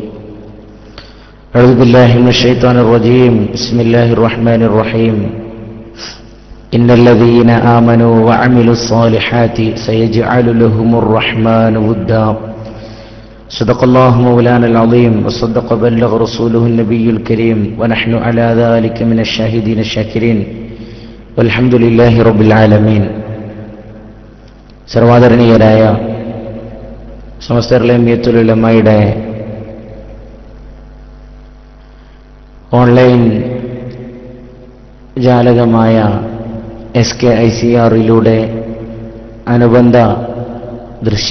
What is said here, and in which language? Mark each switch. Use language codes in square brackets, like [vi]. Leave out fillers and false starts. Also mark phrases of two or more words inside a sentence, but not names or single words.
[ar] أعوذ بالله من الشيطان الرجيم بسم الله الرحمن الرحيم إن الذين آمنوا وعملوا الصالحات سيجعل لهم الرحمن ودا صدق الله مولانا العظيم وصدق بلغ رسوله النبي الكريم ونحن على ذلك من الشاهدين الشاكرين والحمد لله رب العالمين [ml] സർവ്വാദരണീയരായ സമസ്ത ജമിയത്തുൽ ഉലമായുടെ ഓൺലൈൻ ജാലകമായ SKICR-ിലൂടെ അനുബന്ധ ദൃശ്യ